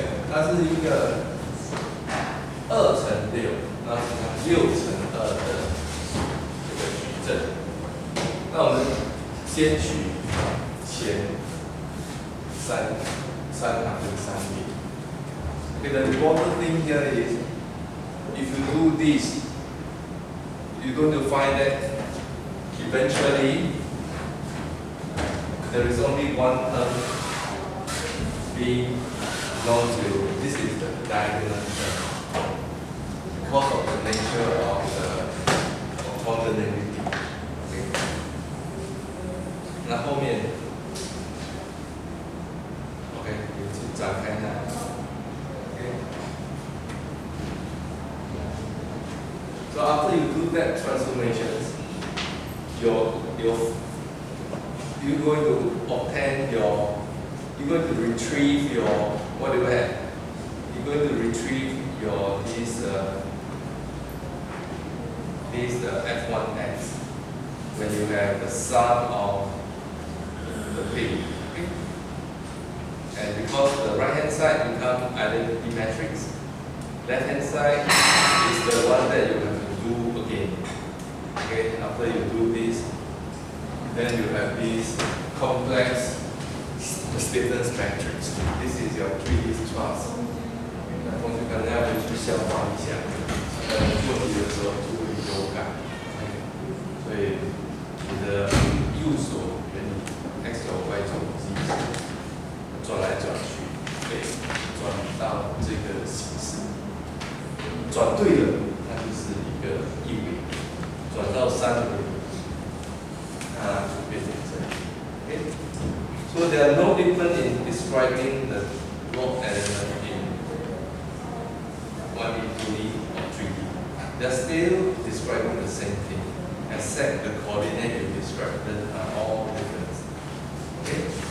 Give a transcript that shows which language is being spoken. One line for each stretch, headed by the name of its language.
Chinese: 它是一个2×6，然后6×2的这个矩阵。那我们先取前三行跟3列。
English: Okay, the important thing here is if you do this, you're going to find that eventually there is only one term being non-zero. This is the diagonal term because of the nature of the ordinarity. Okay.
Chinese: 那后面 ，OK， 有去展开它。
English: Okay. So after you do that transformations, you're going to obtain you're going to retrieve your, what do you have? You're going to retrieve your this f1x when you have the sum of the thing. Okay? And because the right hand side becomes identity matrix, left hand side is the one that you have to do again. Okay, after you do this, then you have this complex stiffness matrix. This is your 3D truss.
Chinese: 那同学可能要回去消化一下，做题的时候就会有感。所以你的右手原理 x 轴 y 轴转来转去，对，转到这个形式，转对了，那就是一个一维；转到3维，它就变成这样。
English: Okay? So there are no difference in describing the log element in 1D, 2D, or 3D. They are still describing the same thing, except the coordinate you described are all different. Okay?